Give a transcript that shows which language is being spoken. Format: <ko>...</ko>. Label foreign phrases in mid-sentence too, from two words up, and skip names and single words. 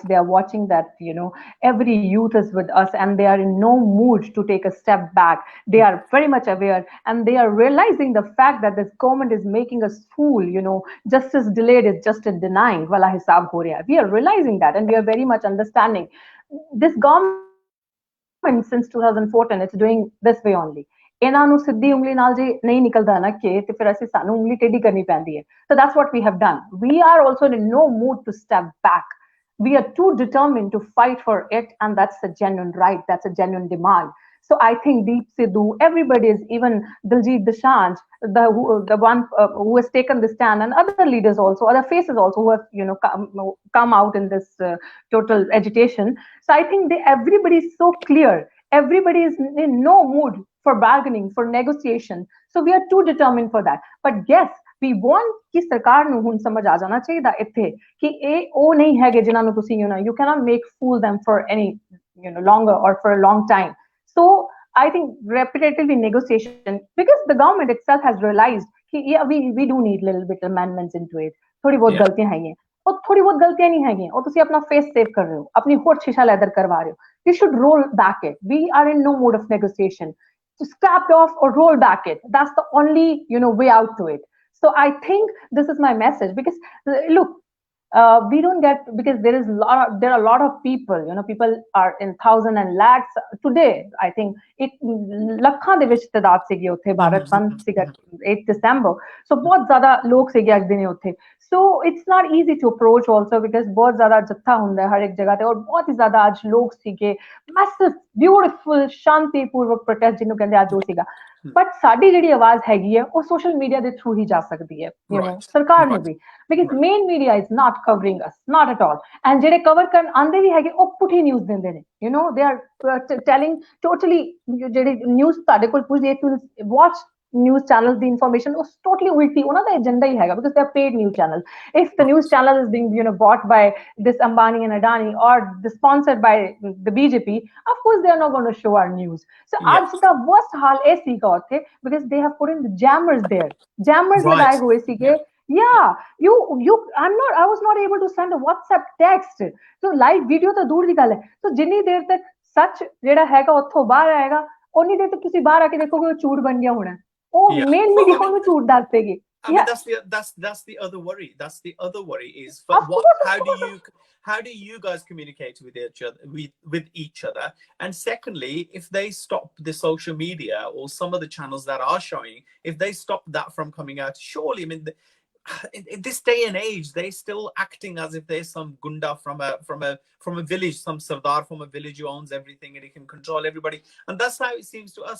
<en>They are watching that, every youth is with us and they are in no mood to take a step back. They are very much aware and they are realizing the fact that this government is making us fool, justice delayed is just a denying.</en> <hi>वाला हिसाब हो रहा है.</hi> <en>We are realizing that and we are very much understanding. This government since 2014 it's doing this way only.</en> <pa>ਇਹਨਾਂ ਨੂੰ ਸਿੱਧੀ ਉਂਗਲੀ ਨਾਲ ਜੇ ਨਹੀਂ ਨਿਕਲਦਾ ਨਾ ਕਿ ਤੇ ਫਿਰ ਅਸੀਂ ਸਾਨੂੰ ਉਂਗਲੀ ਟੇਢੀ ਕਰਨੀ ਪੈਂਦੀ ਹੈ.</pa> <en>So that's what we have done. We are also in no mood to step back. We are too determined to fight for it, and that's a genuine right, that's a genuine demand. So I think Deep Sidhu, everybody is, even Diljit Dosanjh, the one who has taken the stand, and other leaders also, other faces also who have come out in this total agitation. So I think everybody is so clear. Everybody is in no mood for bargaining, for negotiation. So we are too determined for that. But yes, we want</en> <pa>ਕਿ ਸਰਕਾਰ ਨੂੰ ਹੁਣ ਸਮਝ ਆ ਜਾਣਾ ਚਾਹੀਦਾ ਇੱਥੇ ਕਿ ਇਹ ਉਹ ਨਹੀਂ ਹੈਗੇ ਜਿਨ੍ਹਾਂ ਨੂੰ ਤੁਸੀਂ</pa> <en>you cannot make fool them for any longer or for a long time. So I think repetitively negotiation, because the government itself has realized कि yeah, we do need little bit amendments into it.</en> <hi>थोड़ी बहुत गलतियां हैं और थोड़ी बहुत गलतियां नहीं हैं और</hi> <pa>ਤੁਸੀਂ ਆਪਣਾ</pa> <en>face save</en> <pa>ਕਰ ਰਹੇ ਹੋ, ਆਪਣੀ ਹੋਠ ਸ਼ੀਸ਼ਾ ਲੈਦਰ ਕਰਵਾ ਰਹੇ ਹੋ.</pa> <en>You should roll back it. We are in no mood of negotiation. To scrap off or roll back it. That's the only way out to it. So I think this is my message, because look, we don't get, because there are a lot of people, people are in thousands and lakhs today. I think it</en> <pa>ਲੱਖਾਂ ਦੇ ਵਿੱਚ ਤਦਾਦ ਸੀਗੀ ਉੱਥੇ ਭਾਰਤ ਬੰਦ ਸੀਗਾ 8 December. So ਬਹੁਤ ਜ਼ਿਆਦਾ ਲੋਕ ਸੀਗੇ ਅੱਜ ਦਿਨੇ ਉੱਥੇ.</pa> <en>So it's not easy to approach also, because</en> <pa>ਬਹੁਤ ਜ਼ਿਆਦਾ ਜੱਥਾ ਹੁੰਦਾ ਹੈ ਹਰ ਇੱਕ ਜਗ੍ਹਾ ਤੇ ਔਰ ਬਹੁਤ ਹੀ ਜ਼ਿਆਦਾ ਅੱਜ ਲੋਕ ਸੀਗੇ.</pa> <en>Massive beautiful</en> <pa>ਸ਼ਾਂਤੀਪੂਰਵਕ ਪ੍ਰੋਟੈਸਟ ਜਿਹਨੂੰ ਕਹਿੰਦੇ ਅੱਜ ਉਹ ਸੀਗਾ. ਬਟ ਸਾਡੀ ਜਿਹੜੀ ਆਵਾਜ਼ ਹੈਗੀ ਹੈ ਉਹ</pa> <en>social media</en> <pa>ਦੇ ਥਰੂ ਹੀ ਜਾ ਸਕਦੀ ਹੈ, ਸਰਕਾਰ ਨੂੰ ਵੀ,</pa> <en>because main media is not covering us, not at all.</en> <pa>And ਜਿਹੜੇ ਕਵਰ ਕਰਨ ਆਂਦੇ ਵੀ ਹੈਗੇ ਉਹ ਪੁੱਠੀ ਨਿਊਜ਼ ਦਿੰਦੇ ਨੇ,</pa> <en>they are telling totally,</en> <pa>ਜਿਹੜੀ ਨਿਊਜ਼ ਤੁਹਾਡੇ ਕੋਲ ਪੁੱਛਦੀ ਹੈ,</pa> <en>watch news channels the information was totally ulti</en> <pa>ਉਹਨਾਂ ਦਾ agenda ਹੀ ਹੈਗਾ</pa> <en>because they are paid news channels if the news Right. channel is being bought by this Ambani and Adani or sponsored by the BJP of course they are not going to show our news so Yeah. आज the worst</en> <pa>ਹਾਲ ਇਹ ਸੀਗਾ ਉੱਥੇ</pa> <en>because they have put in the jammers there jammers Right.</en> <pa>ਲਗਾਏ ਹੋਏ ਸੀਗੇ</pa> <en>Yeah. Yeah. yeah I was not able to send a WhatsApp text so live video</en> <pa>ਤਾਂ ਦੂਰ ਦੀ ਗੱਲ ਹੈ so ਜਿੰਨੀ ਦੇਰ ਤੱਕ ਸੱਚ ਜਿਹੜਾ ਹੈਗਾ ਉੱਥੋਂ ਬਾਹਰ ਆਏਗਾ ਉਨੀ ਦੇਰ ਤੱਕ ਤੁਸੀਂ ਬਾਹਰ ਆ ਕੇ ਦੇਖੋਗੇ ਉਹ ਝੂਠ ਬਣ ਗਿਆ ਹੋਣਾ ਉਹ</pa> <en>Yeah. ਮੇਨ Well, ਮੀਡੀਆ I mean,</en> <pa>ਉਹਨੂੰ ਝੂਠ ਦੱਸ ਦੇਗੀ</pa> <en>I mean yeah that's the other worry. That's the other worry is for of what course how do you guys communicate with each other with each other? And secondly, if they stop the social media or some of the channels that are showing, if they stop that from coming out, surely I mean in this day and age they're still acting as if there's some gunda from a village, some sardar from a village who owns everything and he can control everybody, and that's how it seems to us.</en>